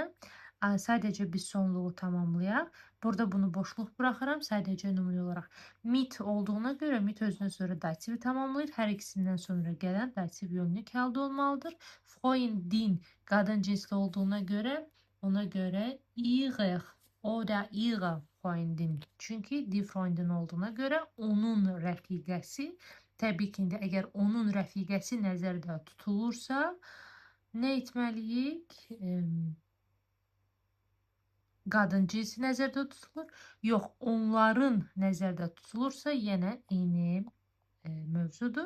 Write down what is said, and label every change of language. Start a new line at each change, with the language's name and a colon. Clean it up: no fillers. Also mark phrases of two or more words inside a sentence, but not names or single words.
Azerbaijani: Sadəcə biz sonluğu tamamlayaq. Burada bunu boşluq buraxıram. Sadəcə nümunə olaraq mit olduğuna görə mit özünə sonra dativi tamamlayır. Hər ikisindən sonra gələn dativ yönlük halda olmalıdır. Freundin qadın cinsli olduğuna görə ona görə
German: ihre oder ihre Freundin.
Azerbaijani: Çünki
German: die Freundin
Azerbaijani: olduğuna görə onun rəfiqəsi. Təbii ki, indi əgər onun rəfiqəsi nəzərdə tutulursa, nə etməliyik? Qadın cinsi nəzərdə tutulur. Yox, onların nəzərdə tutulursa, yenə eyni mövzudur.